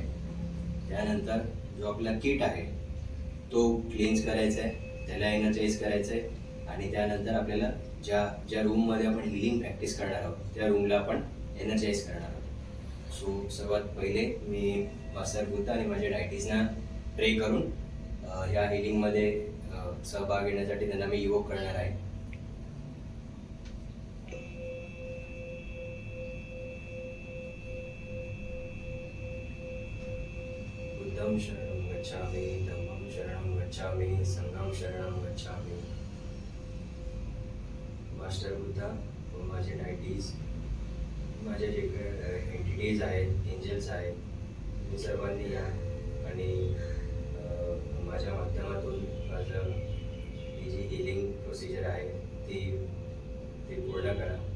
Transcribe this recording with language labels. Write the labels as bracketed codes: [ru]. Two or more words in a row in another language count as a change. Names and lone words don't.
[mr] त्यानंतर जो आपला किट आहे तो क्लीन्स करायचा आहे, त्याला एनर्जाइज करायचं आहे आणि त्यानंतर आपल्याला ज्या रूममध्ये आपण [en] healing practice [mr] करणार आहोत त्या रूमला आपण एनर्जाइज करणार आहोत. सो सर्वात पहिले मी मास्टर बुद्ध आणि माझ्या डायटीजना प्रे करून ह्या हिलिंगमध्ये सहभाग घेण्यासाठी त्यांना मी इव्होक करणार आहे. [pi] बुद्धं शरणं गच्छामि, धम्मं शरणं गच्छामि, संघं शरणं गच्छामि. [mr] मास्टर बुद्धा व माझे डायटीज, माझे जे एंटिटीज आहेत, एंजल्स आहेत, तुम्ही सर्वांनी या आणि माझ्या माध्यमातून माझं ही जी [en] healing procedure [mr] आहे ती पूर्ण करा.